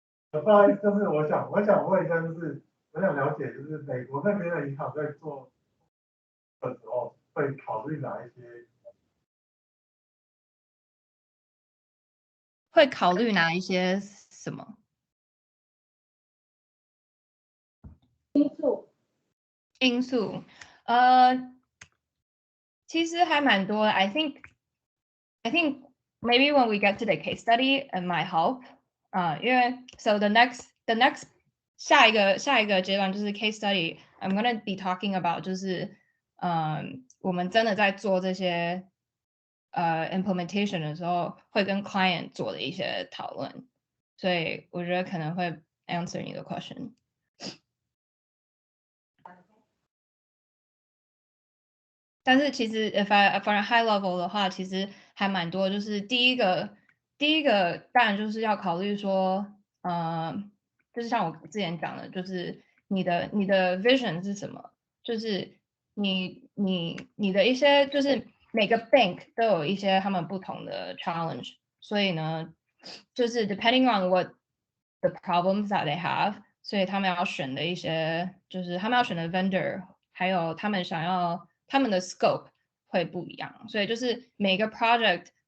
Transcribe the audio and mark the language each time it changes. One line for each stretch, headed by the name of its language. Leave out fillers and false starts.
Chinese: 不好意思，就是我想问一下，就是我想了解，就是美国那边的银行在做的时候，会考虑哪一些会考虑哪一些什么因素？其实还蛮多的。
English: I think maybe when we get to the case study, it might help.
Chinese: 因为
English: so the next
Chinese: 下一个阶段就是 case study.
English: I'm gonna be talking about
Chinese: 就是我们真的在做这些implementation 的时候，会跟 client 做的一些讨论。所以我觉得可能会 answer 你的 question。但是其实
English: if I from a high level
Chinese: 的话，其实还蛮多。就是第一个当然就是要考虑说，就是像我之前讲的，就是你的vision 是什么？就是你的一些，就是每个 bank 都有一些他们不同的 challenge，所以呢，就是
English: depending on what the problems that they have，
Chinese: 所以他们要选的一些，就是他们要选的 vendor，还有他们想要他们的 scope 会不一样，所以就是每个 project